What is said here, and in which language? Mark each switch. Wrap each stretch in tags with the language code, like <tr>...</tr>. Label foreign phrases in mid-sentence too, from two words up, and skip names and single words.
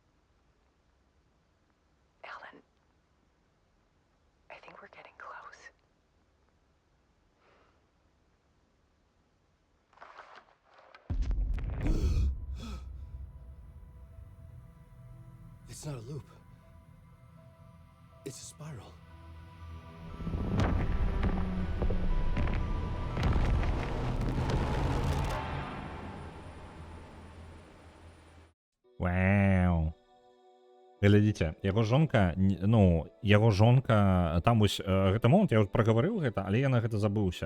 <en>Alan, I think we're getting close. It's not a loop. It's a spiral.</en> <be>Вау. Глядзіце, яго жонка, ну, яго жонка, там вось гэты момант, я вот прагаварыў гэта, але я на гэта забыўся.</be>